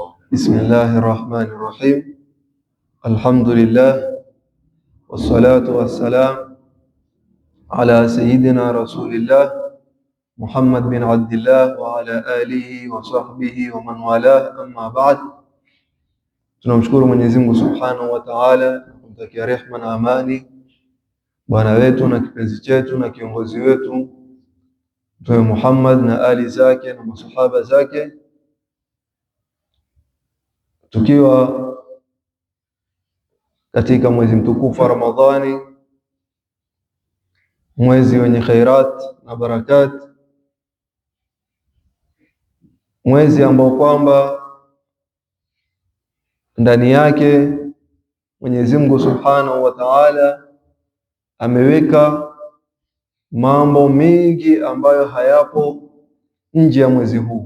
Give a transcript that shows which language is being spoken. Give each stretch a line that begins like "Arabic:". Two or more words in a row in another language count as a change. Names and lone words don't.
Arabic: بسم الله الرحمن الرحيم. الحمد لله والصلاة والسلام على سيدنا رسول الله محمد بن عبد الله وعلى آله وصحبه ومن والاه. أما بعد،
Swahili: tunamshukuru Mwenyezi Mungu
Arabic: سبحانه وتعالى,
Swahili: kumtakia rehema na amani bwana wetu na kipenzi chetu na kiongozi wetu Mtume Muhammad na ali zake na masahaba zake, tukiwa katika mwezi mtukufu wa Ramadhani, mwezi wenye khairat na barakat, mwezi ambao kwamba ndani yake Mwenyezi Mungu
Arabic: سبحانه وتعالى
Swahili: ameweka mambo mengi ambayo hayapo nje ya mwezi huu.